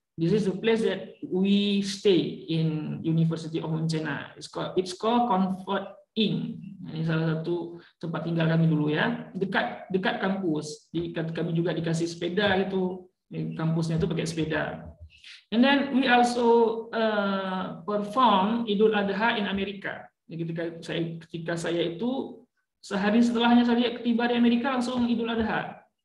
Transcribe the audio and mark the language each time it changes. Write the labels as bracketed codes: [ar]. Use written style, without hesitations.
[en] This is the place that we stay in University of Muncena. It's called Comfort Inn. [id] Ini salah satu tempat tinggal kami dulu ya, dekat kampus. Kami juga dikasih sepeda gitu. Kampusnya itu pakai sepeda. [en] And then we also perform Idul Adha in Amerika. [id] Ketika saya itu sehari setelahnya saya tiba di Amerika langsung Idul Adha.